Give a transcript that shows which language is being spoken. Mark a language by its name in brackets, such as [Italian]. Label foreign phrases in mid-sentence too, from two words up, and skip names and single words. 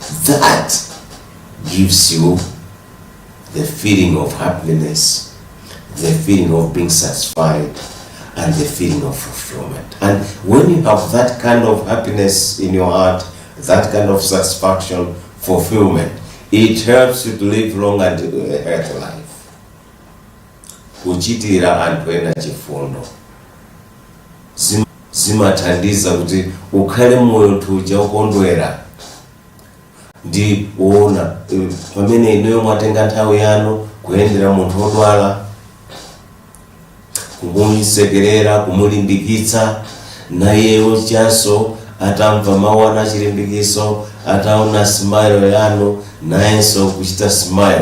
[English] That gives you the feeling of happiness, the feeling of being satisfied, and the feeling of fulfillment. And when you have that kind of happiness in your heart, that kind of satisfaction, fulfillment, it helps you to live long and a healthy life. [Nyanja] Kuchitira anthu ena chifundo zimathandiza kuti ukhale moyo tuja ukondwera. Ndi uona pamene inuyo mwatenga nthawi yanu kuyendera munthu odwala, kumusekerera, kumulimbikitsa, nayeyo chanso atamva mawu anu achilimbikiso, ataona smile yanu, nayenso kuchita smile.